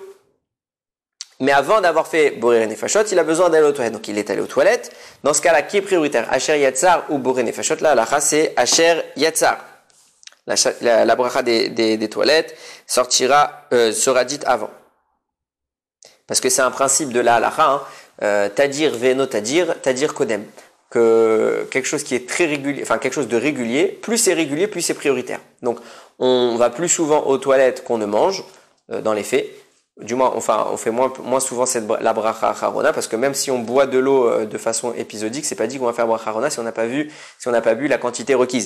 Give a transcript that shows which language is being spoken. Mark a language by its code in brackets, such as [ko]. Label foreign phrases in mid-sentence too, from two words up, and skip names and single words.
[fr] Mais avant d'avoir fait [he] בורא נפשות, [fr] il a besoin d'aller aux toilettes. Donc il est allé aux toilettes. Dans ce cas-là, qui est prioritaire? [he] אשר יצר [fr] ou [he] בורא נפשות? [fr] Là, la c'est [he] אשר יצר. [fr] La bracha des toilettes sera dite avant. Parce que c'est un principe de la halakha, [he] תדיר ושאינו תדיר קודם. [fr] Que quelque chose qui est très régulier, enfin quelque chose de régulier, plus c'est régulier, plus c'est prioritaire. Donc on va plus souvent aux toilettes qu'on ne mange, dans les faits. Du moins, on fait moins souvent la [he] ברכה אחרונה, [fr] parce que même si on boit de l'eau de façon épisodique, c'est pas dit qu'on va faire [he] ברכה אחרונה [fr] si on n'a pas bu la quantité requise.